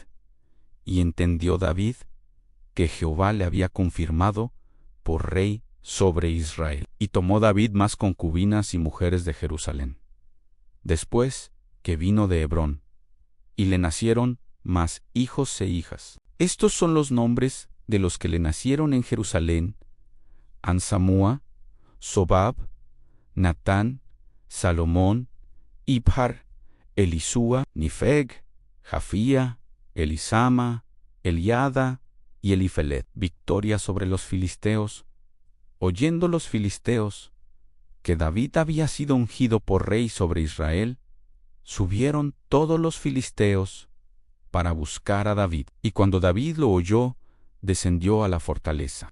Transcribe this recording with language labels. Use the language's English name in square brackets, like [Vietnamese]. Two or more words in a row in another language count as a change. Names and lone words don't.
[Spanish] Y entendió David que Jehová le había confirmado por rey sobre Israel. Y tomó David más concubinas y mujeres de Jerusalén, después que vino de Hebrón, y le nacieron más hijos e hijas. Estos son los nombres de los que le nacieron en Jerusalén: Ansamúa, Sobab, Natán, Salomón, Ibhar, Elisúa, Nifeg, Jafía, Elisama, Eliada y Elifelet. Victoria sobre los filisteos. Oyendo los filisteos que David había sido ungido por rey sobre Israel, subieron todos los filisteos para buscar a David. Y cuando David lo oyó, descendió a la fortaleza.